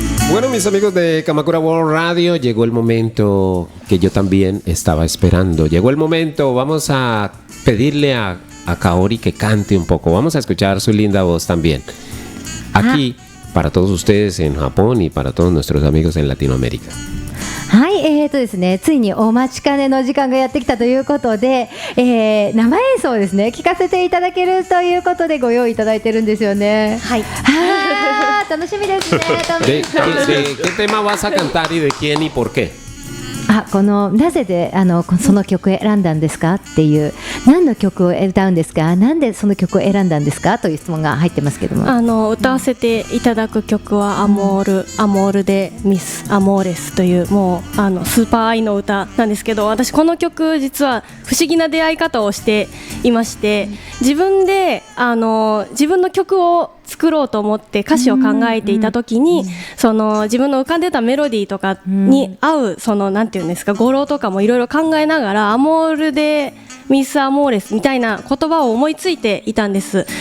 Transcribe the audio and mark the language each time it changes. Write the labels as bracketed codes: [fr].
[es] Bueno, mis amigos de Kamakura World Radio, llegó el momento que yo también estaba esperando. Llegó el momento, vamos a pedirle a Kaori que cante un poco. Vamos a escuchar su linda voz también. Aquí, para todos ustedes en Japón y para todos nuestros amigos en Latinoamérica. [ja] はい、ですね、ついにお待ちかねの時間がやってきたということで、生演奏をですね、聞かせていただけるということでご用意いただいてるんですよね。はい。楽しみですね。 [es] ¿De qué tema vas a cantar y de quién y por qué? [ja] なぜでその曲を選んだんですかっていう、何の曲を歌うんですか、なんでその曲を選んだんですかという質問が入ってますけども、歌わせていただく曲はアモールでミスアモーレスという、もうスーパー愛の歌なんですけど、私この曲実は不思議な出会い方をしていまして、自分で自分の曲を作ろうと思って歌詞を考えていた時に、その自分の浮かんでたメロディーとかに合う、そのなんていうんですか、語呂とかもいろいろ考えながら、アモールでミスアモーレスみたいな言葉を思いついていたんです。